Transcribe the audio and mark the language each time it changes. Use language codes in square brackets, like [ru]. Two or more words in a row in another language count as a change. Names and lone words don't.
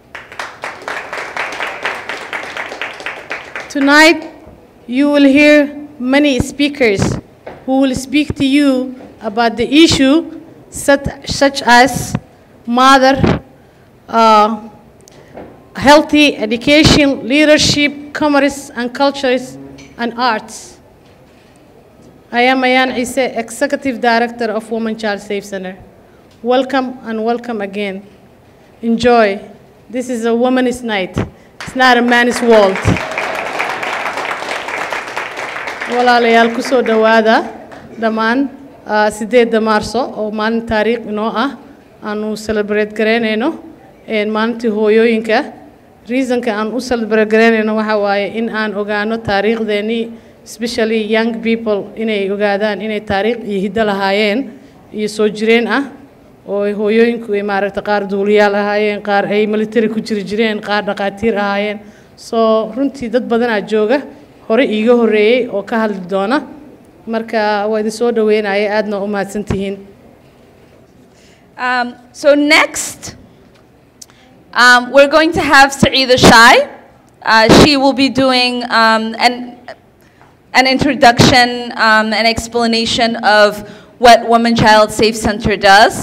[en] Tonight, you will hear many speakers who will speak to you about the issue such as mother, healthy education, leadership, commerce and cultures, and arts. I am Ayan Ise, Executive Director of Women Child Safe Center. Welcome and welcome again. Enjoy. This is a woman's night. It's not a man's world. [so] Walaalayaal ku soo dhawaada dhammaan 8 maarso oo maalin taariikh inoo ah aanu celebrate gareynayno maalintii hooyooyinka. Reasonka aan u celebrate gareynayno waxa waaye in aan ogaano taariikhdeeni, [en] especially young people [so] inay ogaadaan inay taariikh iyo hiddo lahaayeen iyo soo jireen ah oo hooyooyinku ay maaragtay qaar duuliyaal ahaayeen, qaar ay military ku jireen, qaar dhaqaatiir ahaayeen. So runtii dad badan aa jooga hore iiga horeeyay oo ka hadli doona, marka waa idin soo dhaweynaya, aadna u mahadsantihiin. [en] So next, we're going to have Saeeda Shai. She will be doing an introduction, an explanation of what Women Child Safe Center does.